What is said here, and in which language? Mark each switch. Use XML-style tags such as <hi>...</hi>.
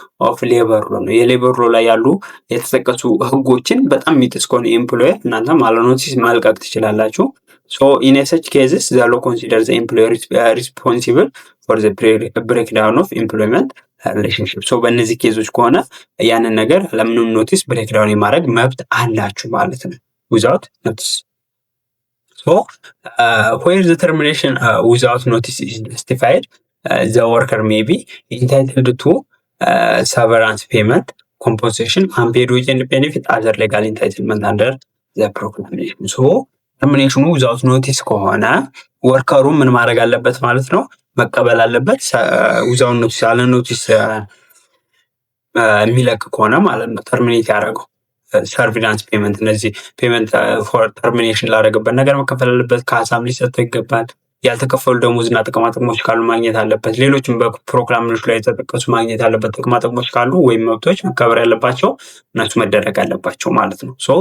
<am>ኦፍ ሌበር ሎ ነው። የሌበር ሎ ላይ ያሉ የተጠቀሱ ህጎችን በጣም የሚጥስ ከሆነ ኤምፕሎየር እናንተም አለ ኖቲስ መልቀቅ ትችላላችሁ።</am> <en>in such cases the law considers the employer responsible for the breakdown of employment relationship.</en> <am>በእነዚህ ኬዞች ከሆነ ያንን ነገር ለምንም ኖቲስ ብሬክዳውን የማድረግ መብት አላችሁ ማለት ነው without notice.</am> <en>Where the termination without notice is justified, the worker may be entitled to severance payment, compensation, unpaid wage and benefit, other legal entitlement under the proclamation.</en> <am>ተርሚኔሽኑ ዊዛውት ኖቲስ ከሆነ ወርከሩ ምን ማድረግ አለበት ማለት ነው? መቀበል አለበት። ዊዛውት ኖቲስ አለ ኖቲስ የሚለቅ ከሆነ ማለት ነው ተርሚኔት ያደረገው ሰርቪላንስ ፔመንት፣ እነዚህ ፔመንት ፎር ተርሚኔሽን ላደረገበት ነገር መከፈል አለበት። ካሳም ሊሰጠው ይገባል። ያልተከፈሉ ደሞዝና ጥቅማ ጥቅሞች ካሉ ማግኘት አለበት። ሌሎችም በፕሮግራሞች ላይ የተጠቀሱ ማግኘት አለበት። ጥቅማ ጥቅሞች ካሉ ወይም መብቶች መከበር ያለባቸው እነሱ መደረግ አለባቸው ማለት ነው።</am>